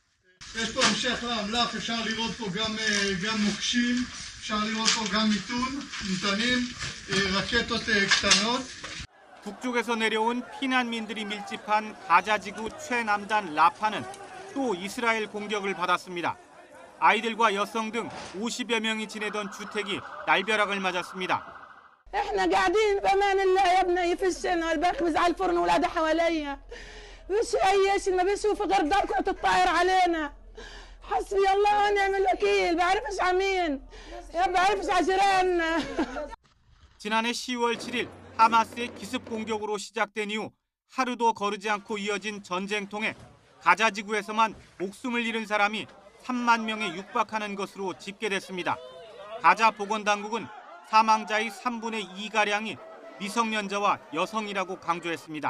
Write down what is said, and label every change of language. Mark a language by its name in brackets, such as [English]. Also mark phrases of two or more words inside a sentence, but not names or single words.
[Korean] 북쪽에서 내려온 피난민들이 밀집한 가자지구 최남단 라파는 또 이스라엘 공격을 받았습니다. 아이들과 여성 등 50여 명이 지내던 주택이 날벼락을 맞았습니다. [Arabic] احنا قاعدين بامان الله يا ابني في السنه والبخبز على الفرن واولادها حواليا مش اي شيء ما بشوف غير ضربه تطاير علينا حسبي الله ونعم الوكيل بعرفش عمين يا بعرفش عجيراننا. [Korean] 지난해 10월 7일 하마스의 기습 공격으로 시작된 이후 하루도 거르지 않고 이어진 전쟁통에 가자 지구에서만 목숨을 잃은 사람이 3만 명에 육박하는 것으로 집계됐습니다. 가자 보건당국은 사망자의 3분의 2가량이 미성년자와 여성이라고 강조했습니다.